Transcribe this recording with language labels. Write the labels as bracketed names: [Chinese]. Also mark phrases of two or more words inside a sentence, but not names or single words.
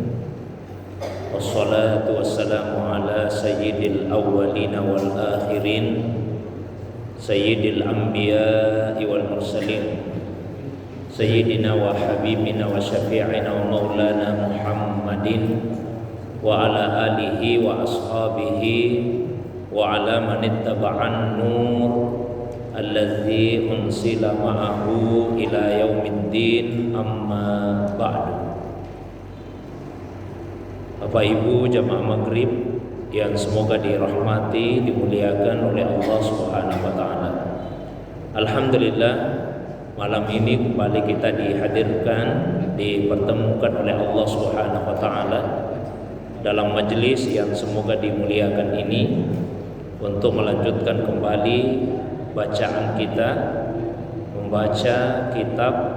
[Arabic] والصلاة والسلام على سيد الأولين والآخرين، سيد الأنبياء والمرسلين، سيدنا وحبيبنا وشفيعنا ومولانا محمد وعلى آله وأصحابه وعلى من اتبع النور الذي أنزل معه إلى يوم الدين، أما بعد. [Indonesian] Bapak Ibu jamaah maghrib yang semoga dirahmati, dimuliakan oleh Allah [Arabic] سبحانه وتعالى. [Indonesian] Alhamdulillah, malam ini kembali kita dihadirkan, dipertemukan oleh Allah [Arabic] سبحانه وتعالى [Indonesian] dalam majelis yang semoga dimuliakan ini untuk melanjutkan kembali bacaan kita, membaca kitab